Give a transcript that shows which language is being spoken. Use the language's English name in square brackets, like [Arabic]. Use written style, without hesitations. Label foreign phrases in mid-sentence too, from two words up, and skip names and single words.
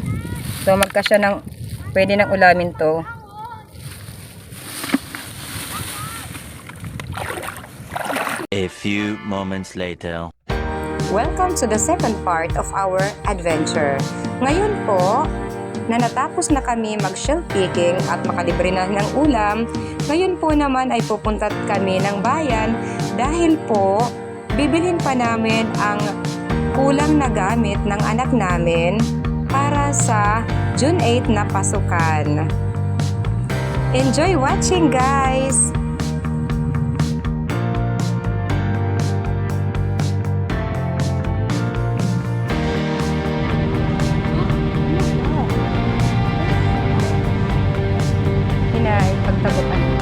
[Filipino] So magkasya ng pwede nang ulamin to. [English] A few moments later. Welcome to the second part of our adventure. [Filipino] Ngayon po, na natapos na kami mag- [English] shell picking [Filipino] at makalibre na ng ulam, ngayon po naman ay pupunta kami ng bayan dahil po bibilhin pa namin ang kulang na gamit ng anak namin para sa June 8 na pasukan. [English] Enjoy watching guys! [Waray] Hinay, pagtabutan.